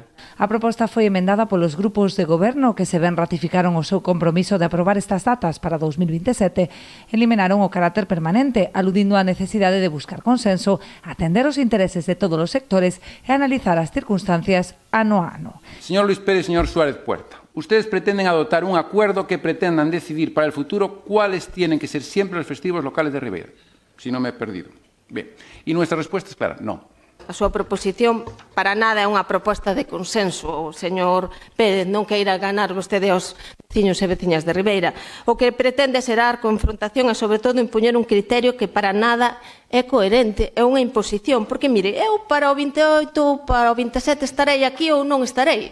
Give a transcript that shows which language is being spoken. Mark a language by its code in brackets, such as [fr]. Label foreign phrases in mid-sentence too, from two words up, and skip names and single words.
[gl] A proposta foi emendada polos grupos de goberno que se ben ratificaron o seu compromiso de aprobar estas datas para 2027, eliminaron o carácter permanente, aludindo á necesidade de buscar consenso, atender os intereses de todos os sectores e analizar as circunstancias ano a ano. [es] Señor Luis Pérez, señor Suárez Puerta, ustedes pretenden adoptar un acuerdo que pretendan decidir para el futuro cuáles tienen que ser siempre los festivos locales de Ribeira. Si no me he perdido. Bien. Y nuestra respuesta es clara, no. [gl] A súa proposición para nada é unha proposta de consenso. O señor Pérez non queira ganar vostede aos veciños e veciñas de Ribeira. O que pretende xerar confrontación e, sobre todo, impoñer un criterio que para nada é coherente, é unha imposición. Porque, mire, eu para o 28 ou para o 27 estarei aquí ou non estarei.